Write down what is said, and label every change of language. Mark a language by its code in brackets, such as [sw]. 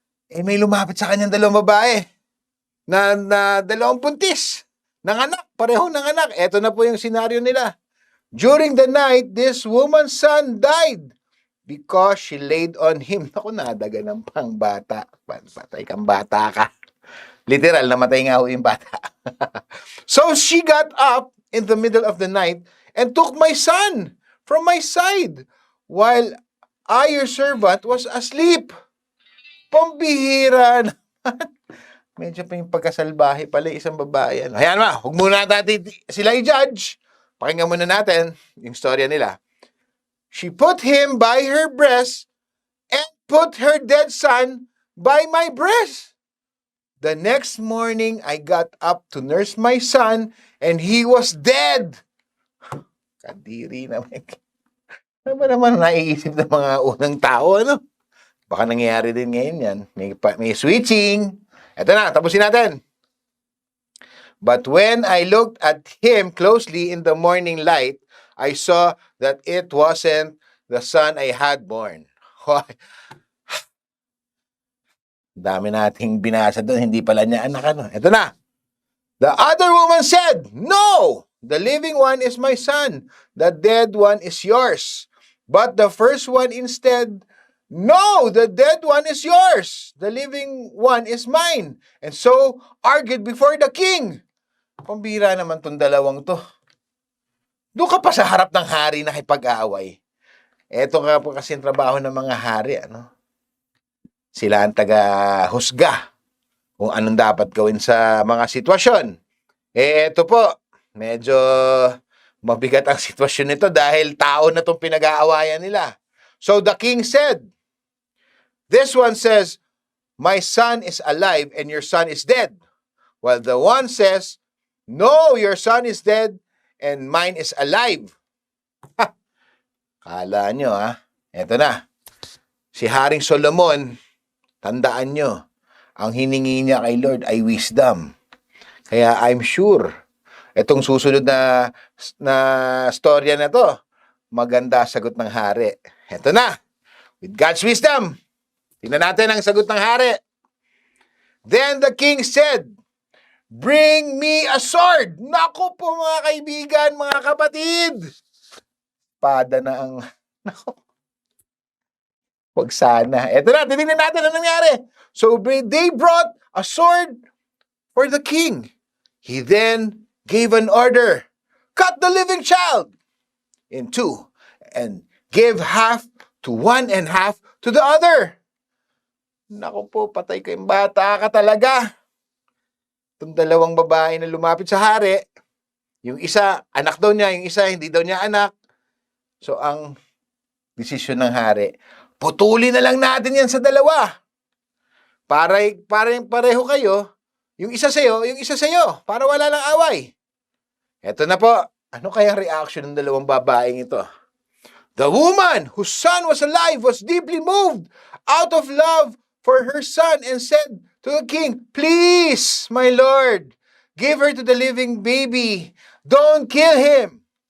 [tl] May lumapit sa kanyang dalawang babae na dalawang buntis ng anak, pareho ng anak. Ito na po yung senaryo nila. [en] During the night, this woman's son died because she laid on him. [tl] Naku, nadaga ng pangbata. Patay kang bata ka. Literal, namatay nga ho yung bata. [en] So she got up in the middle of the night and took my son from my side while I, your servant, was asleep. [tl] Pambihira naman. Medyo pa yung pagkasalbahe pala isang babae. Ayan ma, huwag muna natin sila i-judge. Pakinggan muna natin yung storya nila. [en] She put him by her breast and put her dead son by my breast. The next morning, I got up to nurse my son and he was dead. [tl] Kadiri naman. Ano ba naman naiisip ng mga unang tao, ano? Baka nangyayari din ngayon yan. May switching. Eto na, tapusin natin. [en] But when I looked at him closely in the morning light, I saw that it wasn't the son I had born. [tl] Dami nating binasa doon, hindi pala niya anak, ano. Ito na. [en] The other woman said, "No, the living one is my son. The dead one is yours." But the first one instead, "No, the dead one is yours. The living one is mine." And so argued before the king. [tl] Pambira naman tong dalawang to. Doon ka pa sa harap ng hari na nakipag-aaway. Ito nga po kasi trabaho ng mga hari, ano? Sila ang taga-husga kung anong dapat gawin sa mga sitwasyon. Ito po, medyo mabigat ang sitwasyon nito dahil tao na itong pinag-aawayan nila. [en] So the king said, this one says, "My son is alive and your son is dead." While the one says, "No, your son is dead and mine is alive." [tl] Kala nyo, ha? Eto na. Si Haring Solomon, tandaan nyo, ang hiningi niya kay Lord ay wisdom. Kaya [en] I'm sure, [tl] itong susunod na storya na to, maganda sagot ng hari. Eto na. [en] With God's wisdom. [tl] Tingnan natin ang sagot ng hari. [en] Then the king said, "Bring me a sword." [tl] Naku po mga kaibigan, mga kapatid. Espada na ang... Naku. Huwag sana. Eto na, titignan natin ang nangyari. [en] So they brought a sword for the king. He then gave an order. Cut the living child in two and give half to one and half to the other. [tl] Naku po, patay kayong bata ka talaga. Itong dalawang babae na lumapit sa hari, yung isa, anak daw niya, yung isa, hindi daw niya anak. So, ang desisyon ng hari, putulin na lang natin yan sa dalawa. Para pareho kayo, yung isa sa'yo, para wala lang away. Eto na po, ano kaya reaction ng dalawang babaeng ito? [en] The woman whose son was alive was deeply moved out of love for her son and said to the king, "Please, my lord, give her to the living baby. Don't kill him."